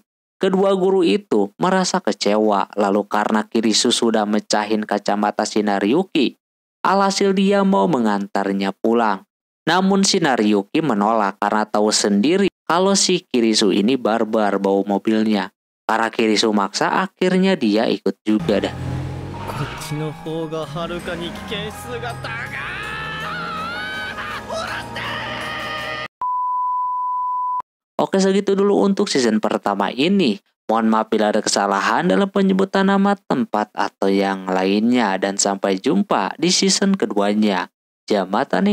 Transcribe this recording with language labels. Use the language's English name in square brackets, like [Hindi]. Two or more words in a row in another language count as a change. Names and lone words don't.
[Indonesian] Kedua guru itu merasa kecewa, lalu karena Kirisu sudah mecahin kacamata si Nariyuki, alhasil dia mau mengantarnya pulang. Namun si Nariyuki menolak karena tahu sendiri kalau si Kirisu ini barbar bawa mobilnya. Karena Kirisu maksa, akhirnya dia ikut juga dah. [Japanese] こっちの方がはるかに危険数が高い。 [Indonesian] Oke, segitu dulu untuk season pertama ini. Mohon maaf bila ada kesalahan dalam penyebutan nama tempat atau yang lainnya. Dan sampai jumpa di season keduanya.